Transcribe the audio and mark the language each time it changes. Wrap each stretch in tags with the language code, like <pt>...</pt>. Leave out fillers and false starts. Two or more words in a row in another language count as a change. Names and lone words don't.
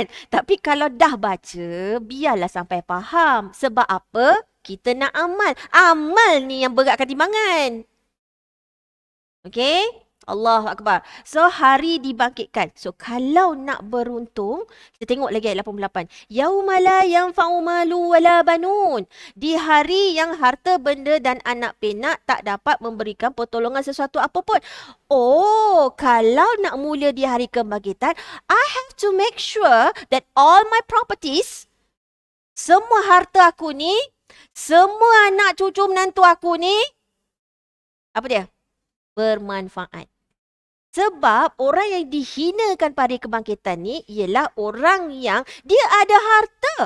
<ms>Tapi kalau dah baca, biarlah sampai faham. Sebab apa? Kita nak amal. Amal ni yang beratkan timbangan. Okay?</ms> <ar>الله أكبر.</ar> <ms>So, hari dibangkitkan. So, kalau nak beruntung, kita tengok lagi ayat 88.</ms> <ar>يوم لا ينفع مال ولا بنون.</ar> <ms>Di hari yang harta, benda dan anak pinak tak dapat memberikan pertolongan sesuatu apapun. Oh, kalau nak mulia di hari kebangkitan,</ms> <en>I have to make sure that all my properties,</en> <ms>semua harta aku ni, semua anak cucu menantu aku ni, apa dia? Bermanfaat. Sebab orang yang dihinakan pada kebangkitan ni ialah orang yang dia ada harta.</ms>